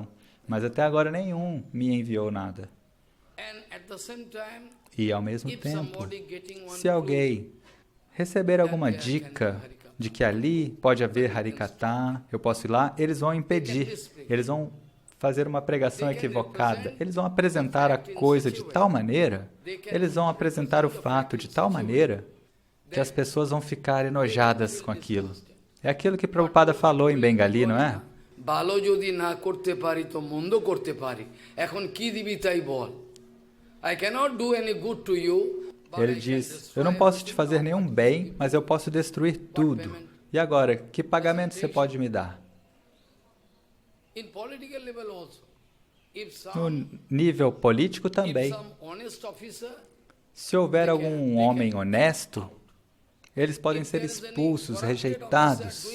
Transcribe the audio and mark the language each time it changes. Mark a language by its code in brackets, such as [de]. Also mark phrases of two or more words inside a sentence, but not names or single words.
[pt] Mas até agora nenhum me enviou nada. E, ao mesmo tempo, se alguém receber alguma dica de que ali pode haver Harikatha, eu posso ir lá, eles vão impedir, eles vão fazer uma pregação equivocada, eles vão apresentar a coisa de tal maneira, eles vão apresentar o fato de tal maneira que as pessoas vão ficar enojadas com aquilo. É aquilo que Prabhupada falou em Bengali, não é? [bn] ভালো যদি না করতে পারি তো মন্দ করতে পারি. এখন কি দিবি তাই বল. [en] I cannot do any good to you. [pt] Ele diz, eu não posso te fazer nenhum bem, mas eu posso destruir tudo. E agora, que pagamento você pode me dar? No nível político também. Se houver algum homem honesto, eles podem ser expulsos, rejeitados.